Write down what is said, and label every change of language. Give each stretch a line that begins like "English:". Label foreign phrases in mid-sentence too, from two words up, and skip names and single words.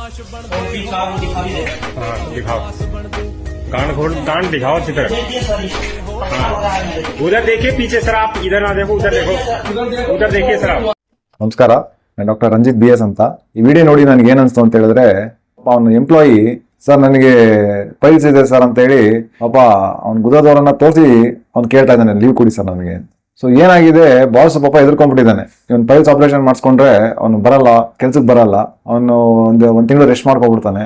Hindi: और पीछा वो दिखा भी देगा। हाँ दिखाओ, कान खोल, कान दिखाओ अच्छी तरह। देखिए सर, हाँ उधर देखिए पीछे सर, आप इधर ना देखो, उधर देखो, उधर देखिए सर आप।
Kannada: ನಮಸ್ಕಾರ, ನಾನು ಡಾಕ್ಟರ್ ರಂಜಿತ್ BS ಅಂತ. ಈ ವಿಡಿಯೋ ನೋಡಿ ನನಗೆ ಏನು ಅನಿಸ್ತು ಅಂತ ಹೇಳಿದ್ರೆ, ಅವನು ಎಂಪ್ಲಾಯಿ ಸರ್ ನನಗೆ ಪೈಲ್ಸ್ ಇದೆ ಸರ್ ಅಂತ ಹೇಳಿ ಪಾಪ ಅವ್ನು ಗುದದವರನ್ನ ತೋರಿಸಿ ಅವ್ನು ಕೇಳ್ತಾ ಇದ್ದಾನೆ ಲೀವ್ ಕೊಡಿ ಸರ್ ನನಗೆ. ಸೊ ಏನಾಗಿದೆ, ಬಾಸ್ ಪಾಪ ಎದುರ್ಕೊಂಡ್ಬಿಟ್ಟಿದ್ದಾನೆ. ಇವನು
English: piles operation
Kannada: ಮಾಡಿಸ್ಕೊಂಡ್ರೆ ಅವನು ಬರಲ್ಲ, ಕೆಲ್ಸಕ್ಕೆ ಬರಲ್ಲ, ಅವನು ಒಂದ್ ತಿಂಗಳು ರೆಸ್ಟ್ ಮಾಡ್ಕೊಬಿಡ್ತಾನೆ.